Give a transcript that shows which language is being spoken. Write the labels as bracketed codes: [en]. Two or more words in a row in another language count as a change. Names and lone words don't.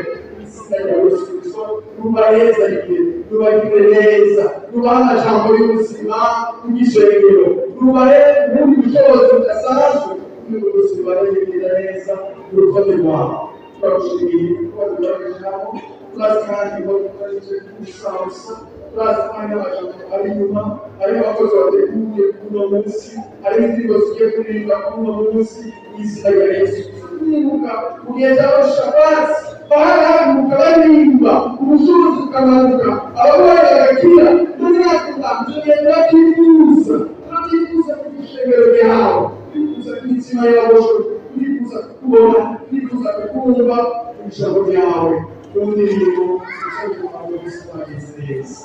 [rn] Izina rya Yesu Kristo rubahezagiye, rubagire neza, rubahe amajambo y'ubuzima bw'ishengero, rubahe ubundi bushobozi budasanzwe n'ubuyobozi bubahezagira neza urutonde rwawe. Turagushimiye kuba tugaragajeho, turazi kandi ko dukoresheje ubusabusa, turazi kandi amajambo ari inyuma, hariho abakozi bateguye kuno munsi, hariho indirimbo zigiye kuririmba kuno munsi. Izina rya Yesu Kristo nibuka kugeza aho Shabasi bahaguruka baririmba, ubushobozi bukamanuka, abarwayi bagakira. None natwe tugenda turifuza ku ishengero ryawe, turifuza ku mitima yawe, turifuza kukubona, turifuza kukumva ijambo ryawe mu ndirimbo z'ubuhamya bw'Imana neza.